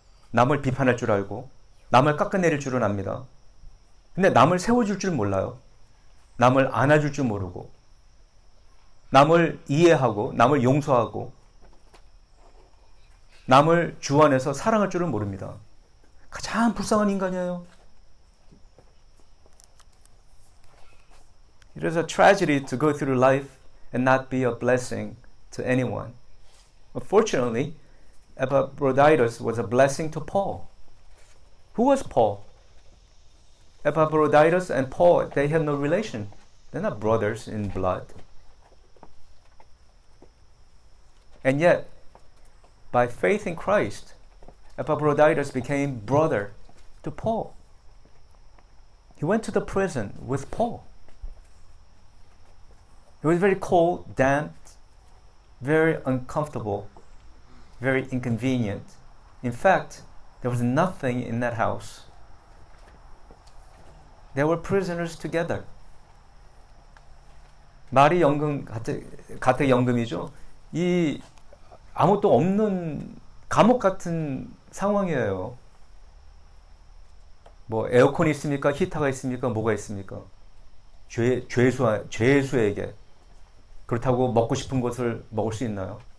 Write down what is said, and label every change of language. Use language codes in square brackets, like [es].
[ko] 남을 비판할 줄 알고, 남을 깎아내릴 줄은 압니다. 근데 남을 세워줄 줄 몰라요. 남을 안아줄 줄 모르고, 남을 이해하고, 남을 용서하고, 남을 주 안에서 사랑할 줄은 모릅니다. 가장 불쌍한 인간이에요. [en] It is a tragedy to go through life and not be a blessing to anyone. Fortunately, Epaphroditus was a blessing to Paul. Who was Paul? Epaphroditus and Paul, they have no relation. They're not brothers in blood. And yet, by faith in Christ, Epaphroditus became brother to Paul. He went to the prison with Paul. It was very cold, damp, very uncomfortable, very inconvenient. In fact, there was nothing in that house. They were prisoners together. [ko] 말이 연금, 가택 연금이죠. 이 아무것도 없는 감옥 같은 상황이에요. 뭐 에어컨이 있습니까? 히터가 있습니까? 뭐가 있습니까? 죄수에게 그렇다고 먹고 싶은 것을 먹을 수 있나요?